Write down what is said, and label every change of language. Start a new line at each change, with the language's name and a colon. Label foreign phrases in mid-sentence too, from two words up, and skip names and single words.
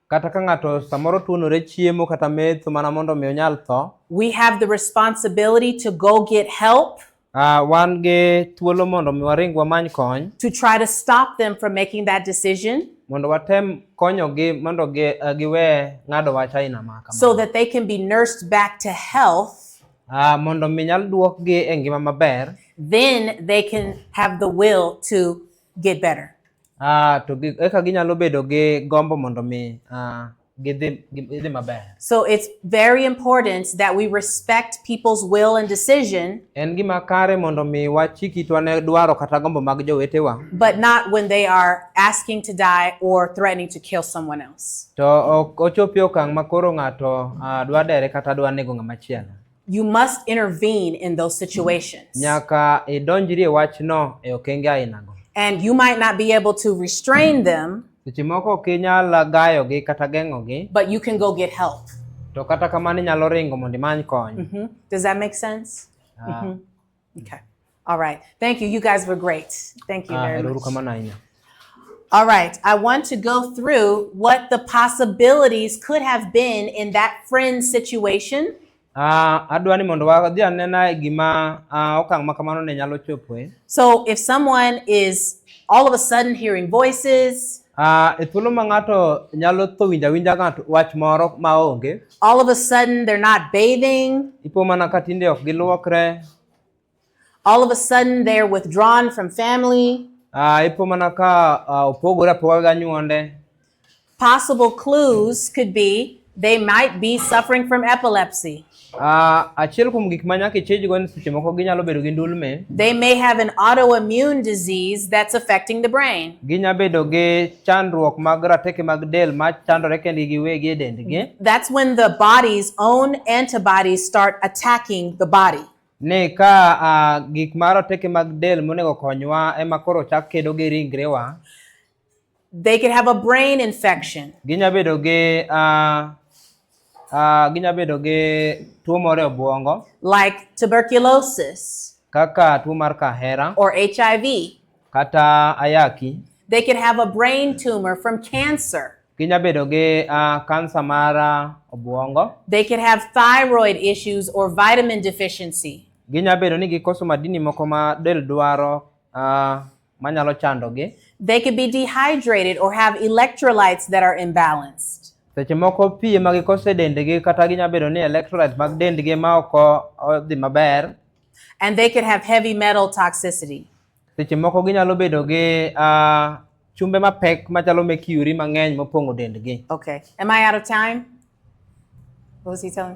English: we have the responsibility to go get help, to try to stop them from making that decision, so that they can be nursed back to health, then they can have the will to get better.
Luo (Kenya and Tanzania): To eka ginyalo bedo gi gombo mondo mi gidhi maber.
English: So it's very important that we respect people's will and decision,
Luo (Kenya and Tanzania): En gima kare mondo mi wachik itwa ne dwaro kata gombo mag jowetewa,
English: but not when they are asking to die or threatening to kill someone else.
Luo (Kenya and Tanzania): to ok ochopi okang' ma koro ng'ato dwa dere kata dwa nego ng'ama chielo.
English: You must intervene in those situations.
Luo (Kenya and Tanzania): Nyaka idonjri e wachno e okenge ainago.
English: And you might not be able to restrain them,
Luo (Kenya and Tanzania): Seche moko ok inyal gayogi kata geng'ogi,
English: but you can go get help.
Luo (Kenya and Tanzania): to kata kamano inyalo ringo mondo imany kony.
English: Does that make sense? Okay. All right. Thank you. You guys were great. Thank you very
Luo (Kenya and Tanzania): Erouru
English: much.
Luo (Kenya and Tanzania): kamano ahinya.
English: All right. I want to go through what the possibilities could have been in that friend situation.
Luo (Kenya and Tanzania): Adwa ni mondo wadhi anena e gima okang' ma kamano ne nyalo chopoe.
English: So if someone is all of a sudden hearing voices,
Luo (Kenya and Tanzania): E thuolo ma ng'ato nyalo tho winjo awinja ng'ato wach moro ma onge,
English: all of a sudden they're not bathing,
Luo (Kenya and Tanzania): ipo mana ka tinde ok giluokre,
English: all of a sudden they're withdrawn from family.
Luo (Kenya and Tanzania): ipo mana ka opogore apoga gi anyuonde.
English: Possible clues could be they might be suffering from epilepsy.
Luo (Kenya and Tanzania): Achiel kuom gik ma nyaka ichejgo ni seche moko ginyalo bedo gi ndulme.
English: They may have an autoimmune disease that's affecting the brain.
Luo (Kenya and Tanzania): Ginya bedo gi chandruok mag rateke mag del ma chandore kendgi giwegi e dendgi.
English: That's when the body's own antibodies start attacking the body.
Luo (Kenya and Tanzania): Ni ka gik ma rateke mag del monego konywa ema koro chak kedo gi ringrewa.
English: They could have a brain infection.
Luo (Kenya and Tanzania): Ginya bedo gi tuo moro e obwongo,
English: Like tuberculosis
Luo (Kenya and Tanzania): kaka tuo mar kahera
English: or HIV.
Luo (Kenya and Tanzania): kata ayaki.
English: They could have a brain tumor from cancer.
Luo (Kenya and Tanzania): Ginya bedo gi kansa mar obwongo.
English: They could have thyroid issues or vitamin deficiency.
Luo (Kenya and Tanzania): Ginya bedo ni gikoso madini moko ma del dwaro manyalo chandogi.
English: They could be dehydrated or have electrolytes that are imbalanced.
Luo (Kenya and Tanzania): Seche moko pi ma gikoso e dendgi kata ginya bedo ni electrolytes mag dendgi ma ok odhi maber.
English: And they could have heavy metal toxicity.
Luo (Kenya and Tanzania): Seche moko ginyalo bedo gi chumbe mapek machalo mercury mang'eny mopong'o dendgi.
English: Okay. Am I out of time? What was he telling me?